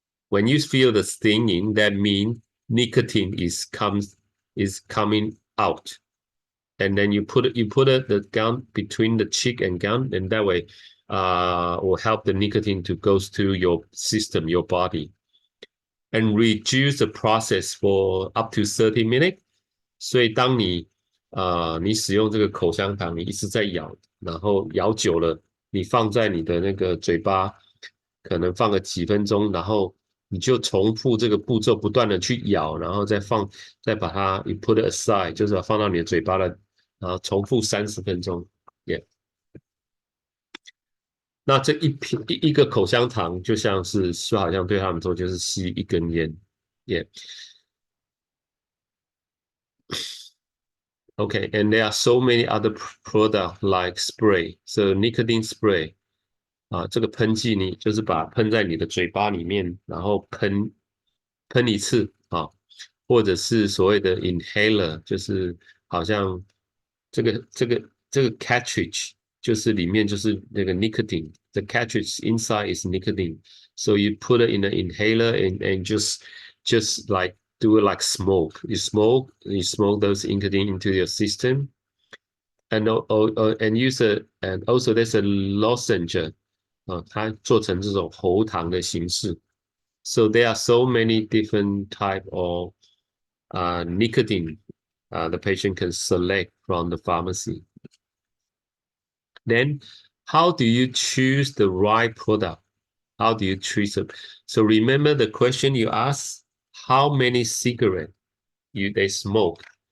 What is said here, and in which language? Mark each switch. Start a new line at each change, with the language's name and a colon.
English: When you feel the stinging, that means nicotine is coming out. And then you put the gum between the cheek and gum, and that way will help the nicotine to go to your system, your body, and reduce the process for up to 30 minutes.
Chinese: 所以当你使用这个口香糖，你一直在咬，然后咬久了，你放在你的那个嘴巴，可能放个几分钟，然后你就重复这个步骤，不断的去咬，然后再把它
English: you put it aside，
Chinese: 就是放到你的嘴巴了，然后重复30分钟。
English: Yeah.
Chinese: 那这一个口香糖就像是好像对他们说就是吸一根烟。
English: Yeah. Okay, and there are so many other products like spray. So nicotine spray.
Chinese: 这个喷剂你就是把它喷在你的嘴巴里面，然后喷一次或者是所谓的 inhaler，就是好像这个 cartridge 就是里面就是那个 nicotine，
English: the cartridge inside is nicotine. So you put it in an inhaler and just like do it like smoke. You smoke those nicotine into your system. And also there's a lozenge.
Chinese: 它做成这种喉糖的形式。
English: So there are so many different type of nicotine the patient can select from the pharmacy. Then, how do you choose the right product? How do you choose it? So remember the question you asked: how many cigarettes they smoke?